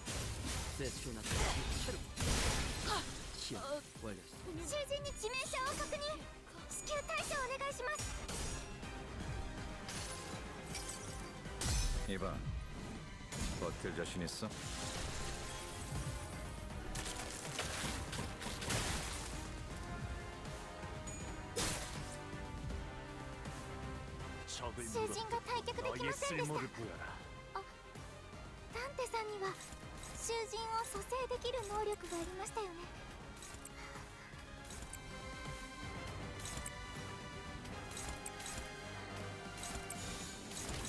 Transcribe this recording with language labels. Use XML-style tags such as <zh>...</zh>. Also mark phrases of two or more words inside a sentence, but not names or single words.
<ko>세슈나타 체력. 시험 완료.</ko> <ja>囚人に致命傷を確認。至急対処お願いします。</ja> <ko>이봐, 버틸 자신 있어? 적을</ko> <ja>囚人が退却できま</ja> <ko>너의</ko> <ja>せんでした。</ja> <ko>쓸모를 보여라.</ko> <ja>ダンテさんには囚人を蘇生できる能力がありましたよね。</ja> <ko>이</ko>